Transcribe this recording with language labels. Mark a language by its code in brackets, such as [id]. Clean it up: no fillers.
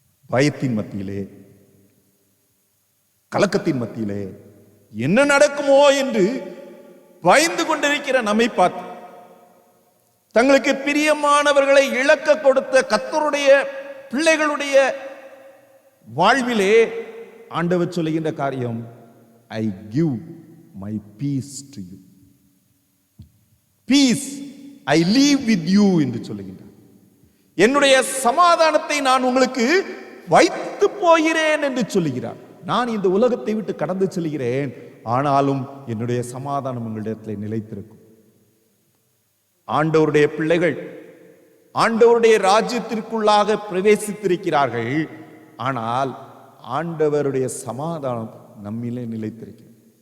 [ta] பயத்தின் மத்தியிலே, கலக்கத்தின் மத்தியிலே என்ன நடக்குமோ என்று பயந்து கொண்டிருக்கிற நம்மை பார்த்து தங்களுக்கு பிரியமானவர்களை இழக்க கொடுத்த கர்த்தருடைய பிள்ளைகளுடைய வாழ்விலே ஆண்டவர் சொல்லுகின்ற காரியம், [en] I give my peace to you. Peace I leave with you [ta] என்று சொல்லுகின்றார். என்னுடைய சமாதானத்தை நான் உங்களுக்கு வைத்து போகிறேன் என்று சொல்லுகிறார். நான் இந்த உலகத்தை விட்டு கடந்து செல்கிறேன், ஆனாலும் என்னுடைய சமாதானம் உங்களிடத்தில் நிலைத்திருக்கும். ஆண்டவருடைய பிள்ளைகள் ஆண்டவருடைய ராஜ்யத்திற்குள்ளாக பிரவேசித்திருக்கிறார்கள், ஆனால் ஆண்டவருடைய சமாதானம் நம்மிலே நிலைத்திருக்கிறது.